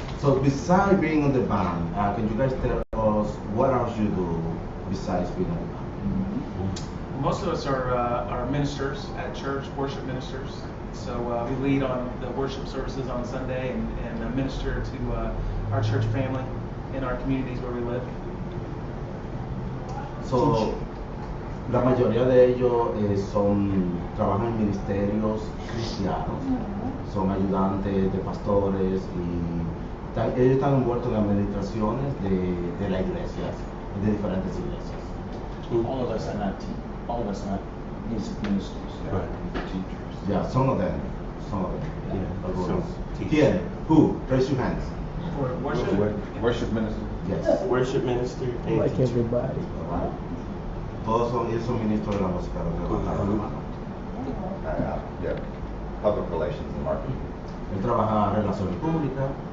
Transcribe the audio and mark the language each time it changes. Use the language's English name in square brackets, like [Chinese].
[English] So besides being on the band, can you guys tell us what else you do besides being on the band? Most of us are ministers at church, worship ministers. So we lead on the worship services on Sunday and minister to our church family in our communities where we live. [Spanish] So, la mayoría de ellos trabajan en ministerios cristianos, son ayudantes de pastores y ellos están envueltos en administraciones de las iglesias, de diferentes iglesias. [English] All of us are not music ministers. Right. Teachers. Yeah, some of them. Yeah, [Spanish] Algunos. [English] some teachers. ¿Quién? Who? Raise your hands. For worship. Worship minister. Yes. Worship minister and Like teacher. everybody. [Spanish] Todos ellos son ministros de la música, los que levantaron la mano. [English] Yeah, public relations and marketing. [Spanish] Él trabaja en relaciones públicas,